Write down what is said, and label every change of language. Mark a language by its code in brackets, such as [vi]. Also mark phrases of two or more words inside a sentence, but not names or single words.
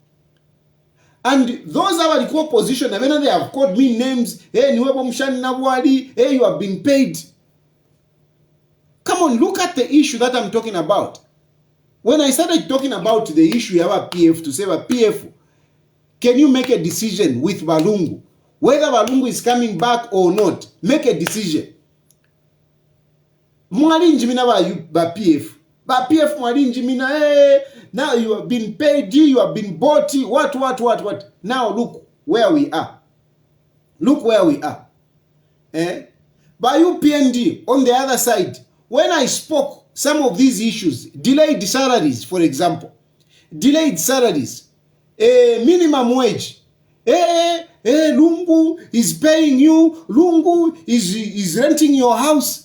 [en] And those are the opposition, and then they have called me names, hey, you have been paid. Come on, look at the issue that I'm talking about. When I started talking about the issue of PF, to say PF, can you make a decision with Lungu? Whether Lungu is coming back or not, make a decision. [bem] Mwali njimina ba PF. Ba PF mwali njimina, [en] now you have been paid, you have been bought, what. Now look where we are. Look where we are. By UPND, on the other side, when I spoke some of these issues, delayed salaries, for example, delayed salaries, minimum wage, Lungu is paying you, Lungu is renting your house.